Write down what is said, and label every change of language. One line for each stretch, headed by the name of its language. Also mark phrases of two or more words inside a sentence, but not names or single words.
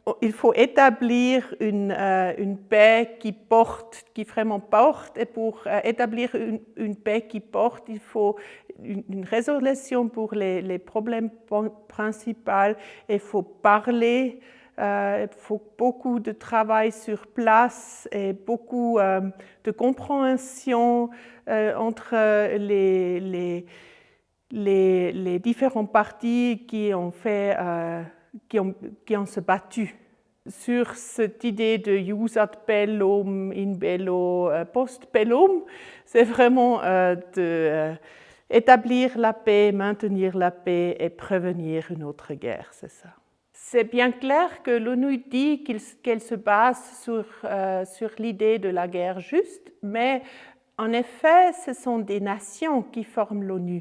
French: il faut établir une paix qui vraiment porte, et pour établir une paix qui porte, il faut une résolution pour les problèmes principaux, il faut parler, il faut beaucoup de travail sur place et beaucoup de compréhension entre les différents partis qui ont se battu sur cette idée de
Latin: jus ad bellum, in bello, post bellum.
French: C'est vraiment établir la paix, maintenir la paix et prévenir une autre guerre, c'est ça. C'est bien clair que l'ONU dit qu'elle se base sur l'idée de la guerre juste, mais en effet, ce sont des nations qui forment l'ONU.